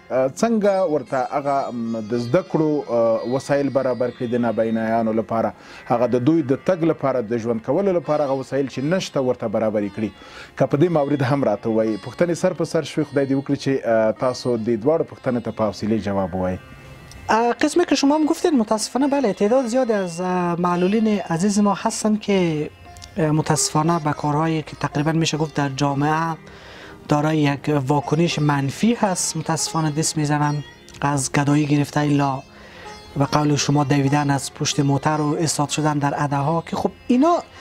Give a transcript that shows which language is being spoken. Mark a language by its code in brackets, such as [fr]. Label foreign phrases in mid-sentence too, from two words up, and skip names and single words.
[ps] څنګه ورته هغه د زده کړو وسایل برابر کړي د نابینایانو لپاره، هغه د دوی د تګ لپاره، د ژوند کولو لپاره هغه وسایل چې نشته ورته برابرې کړي؟ که په دې مورد هم راته ووایي. پوښتنې سر په سر شوې، خدای دې وکړي چې تاسو دې دواړو پوښتنې ته په حوصلې جواب ووایي. [fa] قسمی که شما هم گفتید متاسفانه بله تعداد زیادی از معلولین عزیز ما هستن که متاسفانه به کارهایی که تقریبا میشه گفت در جامعه دارای یک واکنش منفی هست متاسفانه دست میزنن، از گدایی گرفته الا به قول شما دویدن از پشت موتر و ایستاد شدن در ادهها، که خب اینا